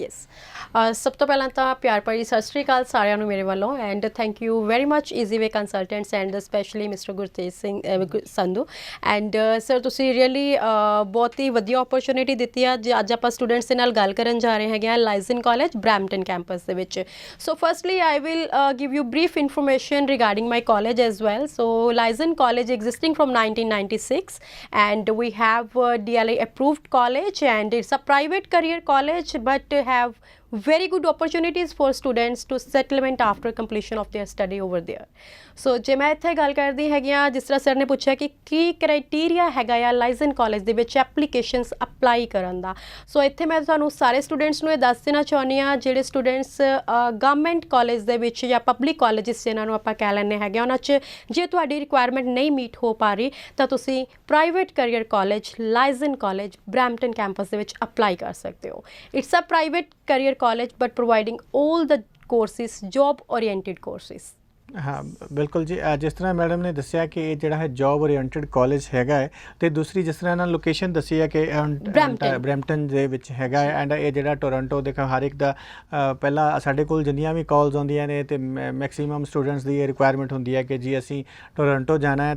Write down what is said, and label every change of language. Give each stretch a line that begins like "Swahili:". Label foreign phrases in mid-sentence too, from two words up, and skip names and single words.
Punjabi: ਯੈਸ, ਸਭ ਤੋਂ ਪਹਿਲਾਂ ਤਾਂ ਪਿਆਰ ਭਰੀ ਸਤਿ ਸ਼੍ਰੀ ਅਕਾਲ ਸਾਰਿਆਂ ਨੂੰ ਮੇਰੇ ਵੱਲੋਂ,
English: and thank you very much Easyway Consultants and specially Mister Gurtej Singh Sandhu.
Punjabi: ਐਂਡ ਸਰ, ਤੁਸੀਂ ਰੀਅਲੀ ਬਹੁਤ ਹੀ ਵਧੀਆ ਓਪਰਚੁਨਿਟੀ ਦਿੱਤੀ ਆ। ਅੱਜ ਆਪਾਂ ਸਟੂਡੈਂਟਸ ਦੇ ਨਾਲ ਗੱਲ ਕਰਨ ਜਾ ਰਹੇ ਹੈਗੇ ਆ ਲਾਈਜ਼ਨ ਕਾਲਜ ਬਰੈਂਪਟਨ ਕੈਂਪਸ ਦੇ ਵਿੱਚ।
English: so firstly I will give you brief information regarding my college as well. So Laizon College existing from 1996, and we have a DLA approved college, and it's a private career college but have very good opportunities for students to settlement after completion of their study over there.
Punjabi: So ਜੇ ਮੈਂ ਇੱਥੇ ਗੱਲ ਕਰਦੀ ਹੈਗੀ ਆ, ਜਿਸ ਤਰ੍ਹਾਂ ਸਰ ਨੇ ਪੁੱਛਿਆ ਕਿ ਕੀ ਕ੍ਰਾਈਟੀਰੀਆ ਹੈਗਾ ਆ ਲਾਈਜ਼ਨ ਕਾਲਜ ਦੇ ਵਿੱਚ
English: applications apply
Punjabi: ਕਰਨ ਦਾ। ਸੋ ਇੱਥੇ ਮੈਂ ਤੁਹਾਨੂੰ ਸਾਰੇ ਸਟੂਡੈਂਟਸ ਨੂੰ ਇਹ ਦੱਸ ਦੇਣਾ ਚਾਹੁੰਦੀ ਹਾਂ, ਜਿਹੜੇ ਸਟੂਡੈਂਟਸ
English: government college
Punjabi: ਦੇ ਵਿੱਚ ਜਾਂ
English: public colleges
Punjabi: ਜਿਹਨਾਂ ਨੂੰ ਆਪਾਂ ਕਹਿ ਲੈਂਦੇ ਹੈਗੇ, ਉਹਨਾਂ 'ਚ ਜੇ ਤੁਹਾਡੀ ਰਿਕੁਆਇਰਮੈਂਟ ਨਹੀਂ ਮੀਟ ਹੋ ਪਾ ਰਹੀ ਤਾਂ ਤੁਸੀਂ
English: private career college
Punjabi: ਲਾਈਜ਼ਨ ਕਾਲਜ ਬਰੈਂਪਟਨ ਕੈਂਪਸ ਦੇ ਵਿੱਚ ਅਪਲਾਈ ਕਰ ਸਕਦੇ ਹੋ।
English: it's a private career college but providing all the courses, job oriented courses.
Punjabi: ਹਾਂ ਬਿਲਕੁਲ ਜੀ, ਜਿਸ ਤਰ੍ਹਾਂ ਮੈਡਮ ਨੇ ਦੱਸਿਆ ਕਿ ਇਹ ਜਿਹੜਾ ਹੈ
English: job oriented
Punjabi: ਕਾਲਜ ਹੈਗਾ ਹੈ, ਅਤੇ ਦੂਸਰੀ ਜਿਸ ਤਰ੍ਹਾਂ ਇਹਨਾਂ ਲੋਕੇਸ਼ਨ ਦੱਸੀ ਹੈ ਕਿ ਬਰੈਂਪਟਨ ਦੇ ਵਿੱਚ ਹੈਗਾ ਹੈ, ਐਂਡ ਇਹ ਜਿਹੜਾ ਟੋਰਾਂਟੋ ਦੇਖੋ ਹਰ ਇੱਕ ਦਾ ਪਹਿਲਾਂ ਸਾਡੇ ਕੋਲ ਜਿੰਨੀਆਂ ਵੀ ਕਾਲਸ ਆਉਂਦੀਆਂ ਨੇ ਅਤੇ
English: maximum students
Punjabi: ਦੀ ਇਹ ਰਿਕੁਆਇਰਮੈਂਟ ਹੁੰਦੀ ਹੈ ਕਿ ਜੀ ਅਸੀਂ ਟੋਰਾਂਟੋ ਜਾਣਾ ਹੈ।